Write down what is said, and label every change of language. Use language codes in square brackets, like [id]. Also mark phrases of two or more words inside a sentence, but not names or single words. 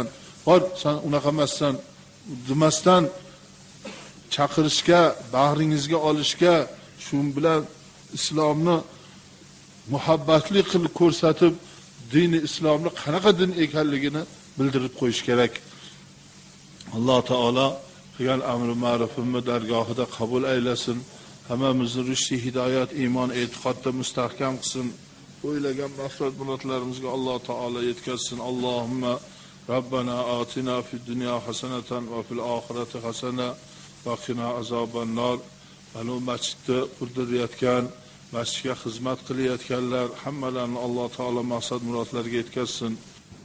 [uz] Bor, sen unaqa emassan demasdan chaqirishga, bag'ringizga olishga, shu bilan islomni muhabbatli qilib ko'rsatib, dini islomni qanaqa din ekanligini bildirib qo'yish kerak. Alloh taolo qilgan amri ma'rufimni dargohida qabul aylasin. Hammamizni rushdi hidoyat, iymon, e'tiqodda mustahkam qilsin. O'ylagan maqsad murodlarimizga Alloh taolo yetkazsin. [ar] اللهم ربنا آتنا في الدنيا حسنة وفي الآخرة حسنة وقنا عذاب النار. [uz] Ana masjidni qurdirayotgan, masjidga xizmat qilayotganlar hammalarini Alloh taolo maqsad murodlariga yetkazsin.